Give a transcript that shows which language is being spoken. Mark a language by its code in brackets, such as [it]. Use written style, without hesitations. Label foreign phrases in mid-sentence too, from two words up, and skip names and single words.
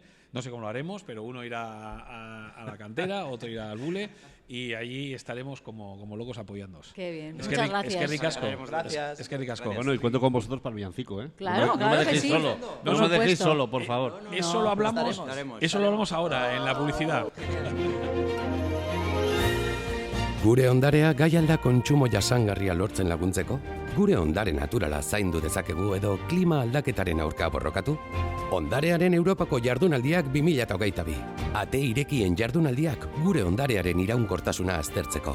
[es] No sé cómo lo haremos, pero uno irá a la cantera, otro irá al Bule y allí estaremos como locos apoyándoos. Qué bien. Es Muchas que gracias. Es que ricasco. Gracias. Es que ricasco. Bueno, y cuento con vosotros para el villancico, ¿eh? Claro, no me que dejéis sí. solo. Por No me dejéis supuesto. solo, por favor. Eso lo hablamos. Estaremos. Eso lo hablamos ahora en la publicidad. [eu] Gure ondarea gai alda kontsumo jasangarria lortzen laguntzeko? Gure ondare naturala zaindu dezakegu edo klima aldaketaren aurka borrokatu? Ondarearen Europako jardunaldiak 2022. Ate irekien jardunaldiak gure ondarearen iraunkortasuna aztertzeko.